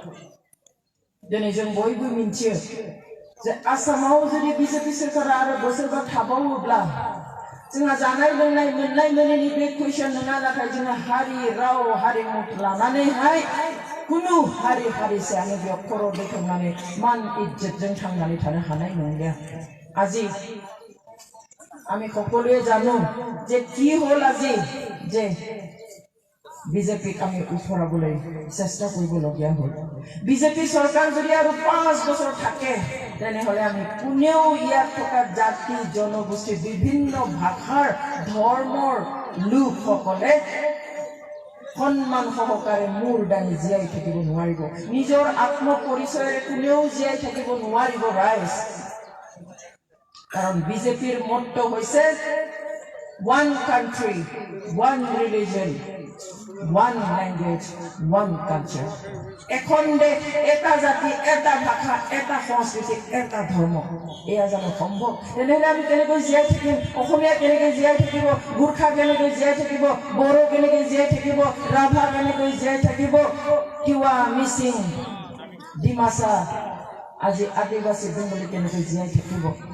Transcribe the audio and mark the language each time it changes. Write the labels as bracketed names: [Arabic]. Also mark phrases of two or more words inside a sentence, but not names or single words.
[Bodo] दिनै जों बयबो मिन्थियो जे आसामाव जुदि बीजेपी सरकारा आरो बोसोरबा थाबावोब्ला जोंहा जानाय लोंनाय मोननाय मोनैनि बे कुइसन नङा नाथाय जोंहा हारि राव हारिमु लानानैहाय कुनु हारि हारिसायानो बेयाव खर' दैखांनानै मान इज्जतजों थांनानै थानो हानाय नंलिया আজি [Assamese] আমি সকলোৱে জানো যে কি হল আজি যে বিজেপিক আমি উফৰাবলৈ চেষ্টা কৰিবলগীয়া হ'ল বিজেপি চৰকাৰ যদি আৰু 5 বছৰ থাকে তেনেহলে আমি কোনেও ইয়াত থকা জাতি জনগোষ্ঠী বিভিন্ন ভাষাৰ ধৰ্মৰ লোকসকলে সন্মান সহকাৰে মূৰ দাঙি জীয়াই থাকিব নোৱাৰিব নিজৰ আত্ম পৰিচয়ৰে কোনেও জীয়াই থাকিব নোৱাৰিব ৰাইজ কাৰণ বিজেপিৰ মট্টো হৈছে [English] one country one religion one language one culture [Assamese] এখন দেশ এটা জাতি এটা ভাষা এটা সংস্কৃতি এটা ধৰ্ম এয়া জানো সম্ভৱ তেনেহলে আমি কেনেকৈ জীয়াই থাকিম অসমীয়া কেনেকৈ জীয়াই থাকিব গুৰখা কেনেকৈ জীয়াই থাকিব বড়ো কেনেকৈ জীয়াই থাকিব ৰাভা কেনেকৈ জীয়াই থাকিব কিৱা মিচিং ডিমাছা আজি আদিবাসী বেংগলী কেনেকৈ জীয়াই থাকিব